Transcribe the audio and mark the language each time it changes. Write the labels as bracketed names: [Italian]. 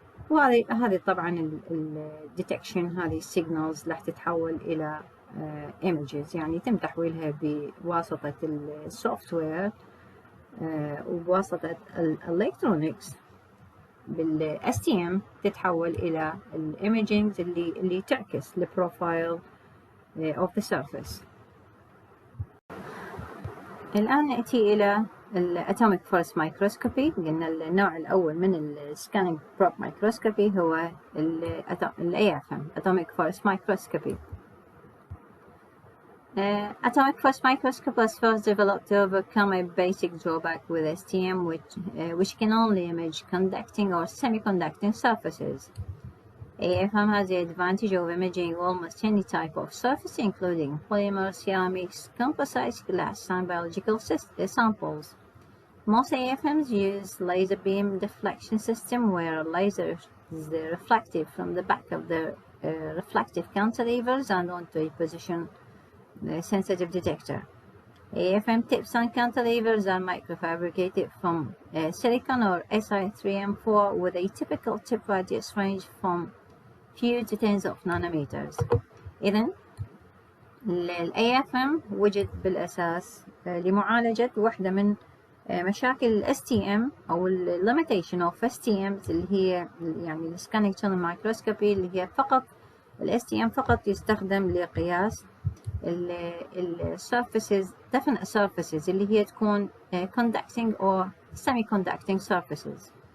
[Arabic] وهذه طبعا الديتكشن، هذه السيجنالز راح تتحول إلى images، يعني يتم تحويلها بواسطة السوفت وير وبواسطة الالكترونيكس بال STM تتحول إلى الايميجينج اللي تعكس البروفايل [English] of the surface. [Arabic] الآن نأتي إلى الأتوميك فورس مايكروسكوبي. قلنا النوع الأول من السكانينج بروب مايكروسكوبي هو ال AFM Atomic Force Microscopy. [English] Atomic force microscope was first developed to overcome a basic drawback with STM, which can only image conducting or semiconducting surfaces. AFM has the advantage of imaging almost any type of surface, including polymer, ceramics, composites, glass, and biological samples. Most AFMs use laser beam deflection system, where a laser is reflected from the back of the reflective cantilevers and onto a position sensitive detector. AFM tips and cantilevers are microfabricated from silicon or Si3M4 with a typical tip radius range from few to tens of nanometers. [Arabic] إذن ال AFM وجد بالأساس لمعالجة واحدة من مشاكل ال STM أو ال [English] limitation of STM [Arabic] اللي هي يعني ال scanning channel microscopy، اللي هي فقط ال STM فقط يستخدم لقياس ال [English] surfaces definite surfaces [Arabic] اللي هي تكون [English] conducting or semiconducting surfaces.